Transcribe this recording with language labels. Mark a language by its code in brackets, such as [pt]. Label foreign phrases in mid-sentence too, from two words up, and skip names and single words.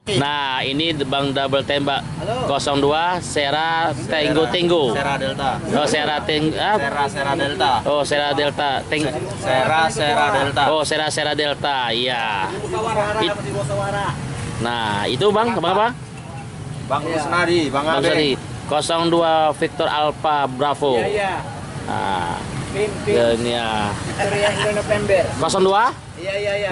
[id] Nah, ini Bang Double Tembak. Halo. 02 Sera Tenggo. Sera Delta. Oh, Sera Sera Delta. Oh, Sera Delta. Sera Delta. Oh, Sera Delta. Iya. Nah, itu Bang apa? Bang Rusnadi, Bang Bang Ade. Sari. 02 Victor Alpha Bravo. Iya. Nah, Pimpin ini ya. Victoria India November. 02 Iya.